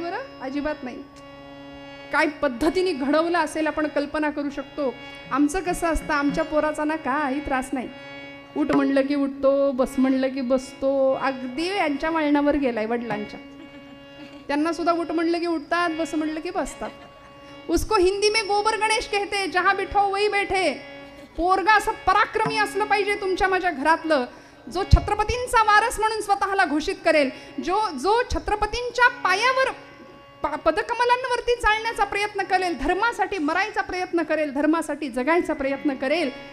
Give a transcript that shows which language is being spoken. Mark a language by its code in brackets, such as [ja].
[mr] बरं अजिबात नाही. काय पद्धतीने घडवलं असेल आपण कल्पना करू शकतो. आमचं कसं असतं, आमच्या पोराचा ना काही त्रास नाही. उठ म्हणलं की उठतो, बस म्हणलं की बसतो. अगदी यांच्या वळणावर गेलाय वडिलांच्या. त्यांना सुद्धा उठ म्हणलं की उठतात, बस म्हणलं की बसतात. [hi] उसको हिंदी में गोबर गणेश कहते, जहां बिठाओ वही बैठे. [mr] पोरगा असं पराक्रमी असलं पाहिजे तुमच्या माझ्या घरातलं, जो छत्रपतींचा वारस म्हणून स्वतःला घोषित करेल, जो छत्रपतींच्या पायावर पदकमलांवरती चालण्याचा प्रयत्न करेल, धर्मासाठी मरायचा प्रयत्न करेल, धर्मासाठी जगायचा प्रयत्न करेल.